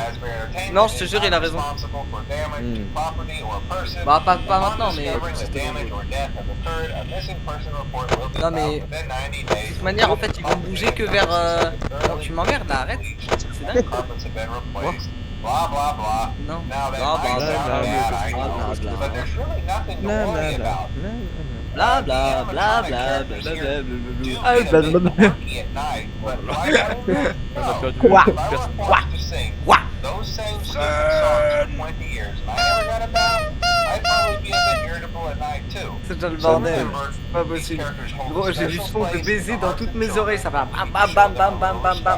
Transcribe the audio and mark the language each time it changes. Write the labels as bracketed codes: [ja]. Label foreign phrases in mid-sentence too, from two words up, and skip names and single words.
[fr] Non, je te jure, il a raison. Bah, pas maintenant, mais. Non, mais. De toute manière, en fait, ils vont bouger que vers. Non, tu m'emmerdes là, arrête. C'est dingue. Non. Bla bla bla bla bla bla bla bla. Ah, bla bla bla. on a perdu Quoi personne. Quoi C'est déjà le bordel. C'est pas possible. Gros, j'ai du son de baiser dans toutes mes oreilles. Ça va bam bam bam bam bam bam bam.